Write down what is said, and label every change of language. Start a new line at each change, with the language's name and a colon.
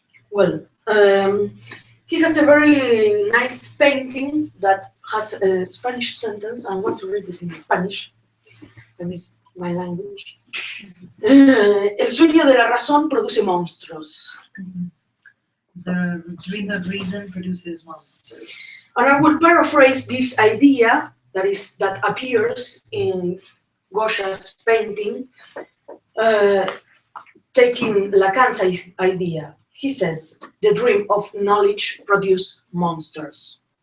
English: Well, he has a very nice painting that has a Spanish sentence. I want to read it in Spanish. I miss my language.
Spanish: El sueño de la razón produce monstruos.
English: The dream of reason produces monsters. And I will paraphrase this idea that appears in Goya's painting, taking Lacan's idea. He says, the dream of knowledge produces monsters.